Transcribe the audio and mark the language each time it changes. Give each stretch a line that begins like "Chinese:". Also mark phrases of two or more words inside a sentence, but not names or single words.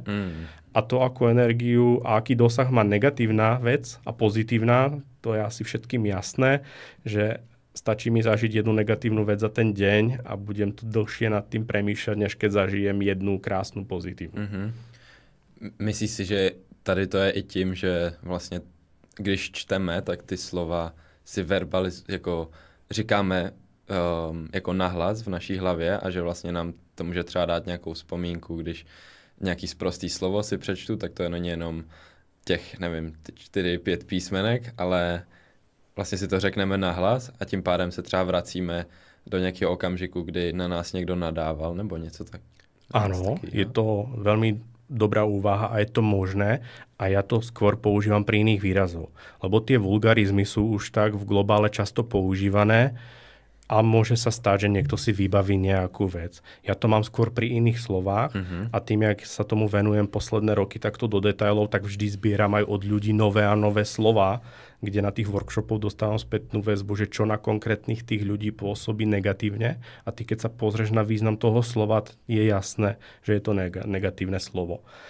Slovak: A to, akú energiu a aký dosah má negatívna vec a pozitívna, to je asi všetkým jasné, že stačí mi zažiť jednu negatívnu vec za ten deň a budem tu dlhšie nad tým premýšľať, než keď zažijem jednu krásnu pozitívnu.
Czech: Myslíš si, že tady to je i tím, že vlastně když čteme, tak ty slova si jako říkáme jako nahlas v naší hlavě a že vlastně nám to může třeba dát nějakou vzpomínku, když nějaký sprostý slovo si přečtu, tak to je není jenom těch, nevím, 4-5 písmenek, ale vlastně si to řekneme nahlas a tím pádem se třeba vracíme do nějakého okamžiku, kdy na nás někdo nadával nebo něco tak.
Slovak: Áno, je to veľmi dobrá úvaha a je to možné a ja to skôr používam pri iných výrazov. Lebo tie vulgarizmy sú už tak v globále často používané a môže sa stať, že niekto si vybaví nejakú vec. Ja to mám skôr pri iných slovách a tým, jak sa tomu venujem posledné roky takto do detailov, tak vždy zbieram aj od ľudí nové a nové slová, kde na tých workshopoch dostávam spätnú väzbu, že čo na konkrétnych tých ľudí pôsobí negatívne a ty keď sa pozrieš na význam toho slova, je jasné, že je to negatívne slovo.